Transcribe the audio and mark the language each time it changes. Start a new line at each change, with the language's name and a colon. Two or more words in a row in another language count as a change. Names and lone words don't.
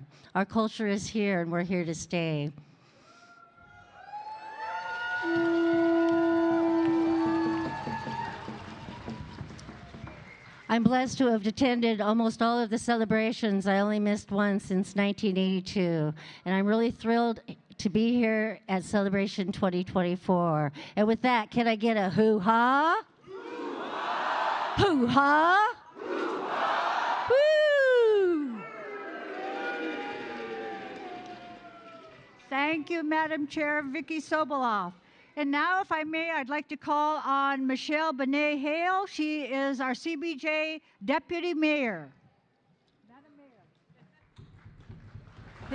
English: Our culture is here and we're here to stay. I'm blessed to have attended almost all of the celebrations. I only missed one since 1982, and I'm really thrilled to be here at Celebration 2024. And with that, can I get a hoo-ha? Hoo-ha! Hoo-ha! Hoo-ha! Woo! Thank you, Madam Chair Vicki Soboleff. And now, if I may, I'd like to call on Michelle Benet Hale. She is our CBJ Deputy Mayor. Madam Mayor.